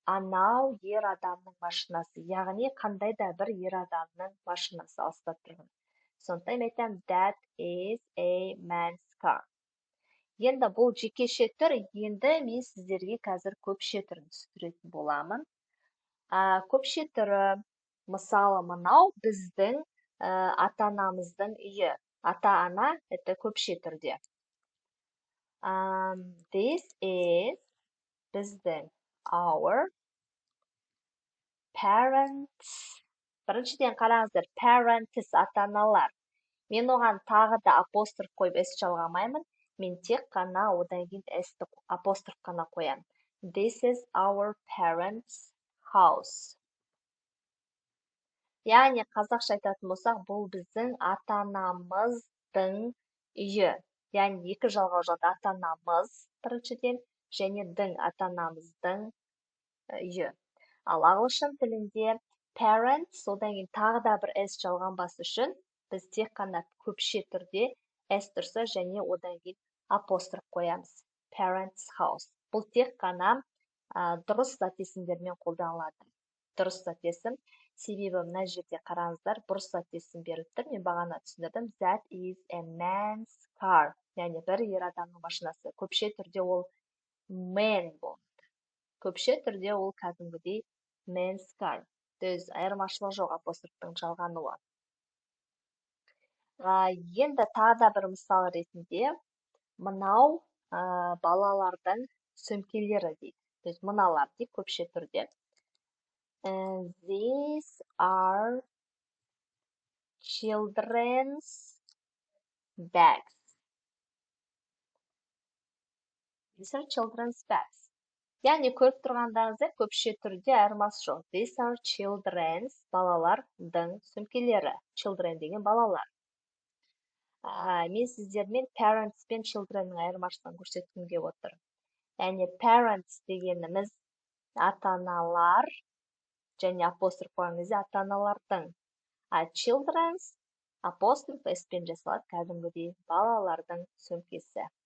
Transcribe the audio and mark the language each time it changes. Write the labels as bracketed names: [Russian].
[Kazakh] Анау ер адамның машинасы, яғни қандай да бір ер адамның машинасы алыстап тұрған. Сондықтан айтамын, [English] that is a man's car. [Kazakh] Енді бұл жекеше түр, енді мен сіздерге қазір көпше түрін түсіндіретін боламын. Көпше түрі, мысалы, мынау біздің ата-анамыздың үйі. Ата-ана, это көпше түрде. [English] This is [Kazakh] біздің [English] our parents. [Kazakh] Біріншіден қараңыздар, parents ата-аналар. Мен оған тағы да апостроф қойып с жалғамаймын. Мен тек қана одан кейін s-ті апостроф қана қоямын. [English] This is our parents' house. [Kazakh] Яғни қазақша айтатын болсақ, бұл біздің ата-анамыздың үйі. Яғни екі жалғау жады ата-анамыз біріншіден және дің ата-анамыздың үйі. Ал ағылшын тілінде parents одан кейін тағы да бір s жалғанбас үшін біз тек қана көпше түрде s тұрса және одан кейін апостроф қоямыз. [English] Parents house. [Kazakh] Бұл тек қана дұрыс зат есімдермен қолданылады. Дұрыс зат есім. Себебі мына жерде қараңыздар, бұрыс зат есім беріліп тұр. Мен бағана түсіндірдім. [English] That is a man's car. [Kazakh] Яғни бір ер адамның машинасы. Көпше түрде ол man болады. Көпше түрде ол кәдімгідей man's car. Айырмашылық жоқ апострофтың жалғануы. Енді тағы да бір мысал ретінде мынау балалардың сөмкелері дейді. Мыналар дейді көпше түрде. [English] These are children's bags. These are children's bags. [Kazakh] Яғни көріп тұрғандарыңызда көпше түрде айырмасы жоқ. [English] These are children's [Kazakh] балалардың сөмкелері. Children деген балалар. Мен сіздермен parents пен children'ның айырмашылығын көрсеткім келіп отыр. Яғни parents дегеніміз ата-аналар және апостроф қойған кезде ата-аналардың. Children's апостроф s-пен жасалады кәдімгідей балалардың сөмкесі.